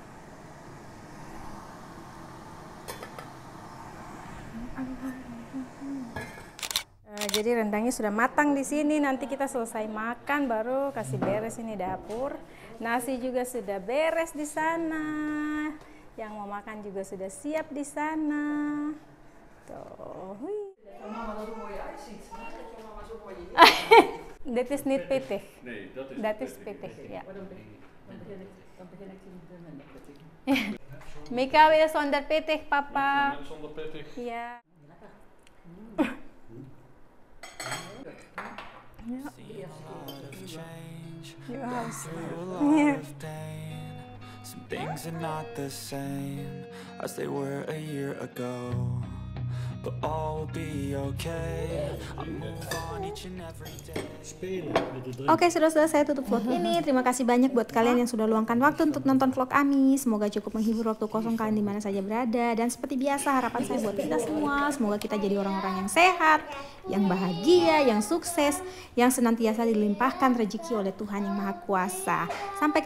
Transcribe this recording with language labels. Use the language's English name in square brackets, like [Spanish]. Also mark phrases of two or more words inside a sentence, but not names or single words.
[Indonesian] Jadi rendangnya sudah matang di sini. Nanti kita selesai makan baru kasih beres ini dapur. Nasi juga sudah beres di sana. Yang mau makan juga sudah siap di sana. Tuh. [Dutch] Dit is niet pittig. Nee, dat is Dat is pittig, ja. Mika wil zonder pittig, papa. zonder pittig. Ja. [English] Some things are not the same as they were a year ago, but all will be okay. I move on each and every day. [Indonesian] Oke, saudara-saudara, saya tutup vlog ini. Terima kasih banyak buat kalian yang sudah luangkan waktu untuk nonton vlog Ami. Semoga cukup menghibur waktu kosong kalian di mana saja berada. Dan seperti biasa, harapan saya buat kita semua, semoga kita jadi orang-orang yang sehat, yang bahagia, yang sukses, yang senantiasa dilimpahkan rezeki oleh Tuhan yang Maha Kuasa.